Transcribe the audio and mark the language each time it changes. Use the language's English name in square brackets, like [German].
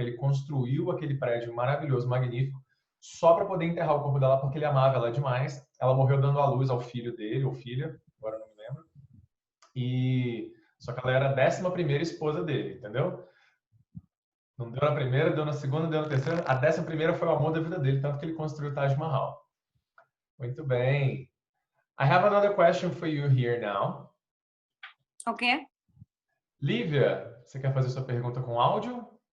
[Portuguese] Ele construiu aquele prédio maravilhoso, magnífico, só para poder enterrar o corpo dela, porque ele amava ela demais. Ela morreu dando à luz ao filho dele, ou filha, agora não me lembro. Só que ela era a 11ª esposa dele, entendeu? Não deu na primeira, deu na segunda, deu na terceira. A 11ª foi o amor da vida dele, tanto que ele construiu o Taj Mahal. Muito bem. [English] I have another question for you here now. Okay. [Portuguese] Lívia, você quer fazer sua pergunta com áudio?